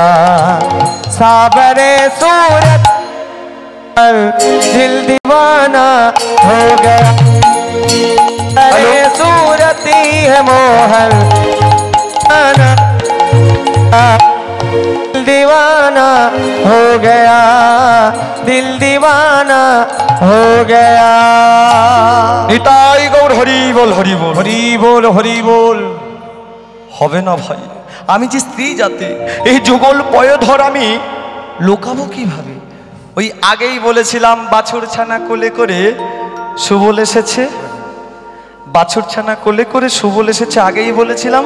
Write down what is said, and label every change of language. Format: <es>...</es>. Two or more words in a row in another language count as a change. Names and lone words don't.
<hi>सावरे सूरत दिल दीवाना हो गया। अरे सूरती है मोहन, दिल दीवाना हो गया, दिल दीवाना हो गया।</hi> <bn>নিতাই গৌর হরি বল হরি বল। হরি বল হরি বল। হবে না ভাই, আমি যে স্ত্রী জাতি, এই যুগল পয়োধর আমি লোকাবো কিভাবে? ওই আগেই বলেছিলাম বাছুর ছানা কোলে করে সুবল এসেছে, বাছুর ছানা কোলে করে সুবল এসেছে, আগেই বলেছিলাম।</bn>